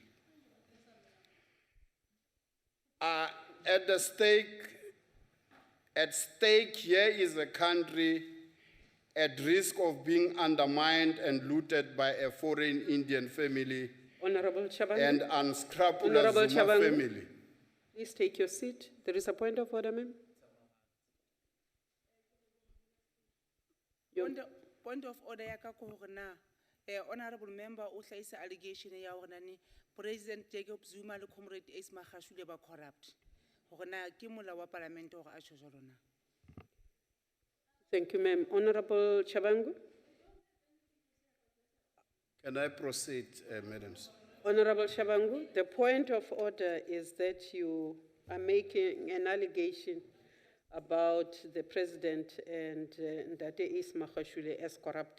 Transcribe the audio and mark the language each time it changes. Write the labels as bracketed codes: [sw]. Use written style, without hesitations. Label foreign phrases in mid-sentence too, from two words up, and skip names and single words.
[en] At stake here is a country at risk of being undermined and looted by a foreign Indian family Honorable Chabangu. and unscrupulous Honorable Zuma Chabangu. family. Please take your seat. There is a point of order, ma'am. Point of order [st] ya ka ko hore na [en] honorable member [st] o hlaisa allegation ya hore nani President Jacob Zuma le Comrade Ace Magashule ba corrupt. Hore na ke mola wa parliament hore a tjho jwalo na. [en] Thank you, ma'am. Honorable Chabangu. Can I proceed, madams? Honorable Shabangu, the point of order is that you are making an allegation about the president and Ndate Ace Magashule as corrupt.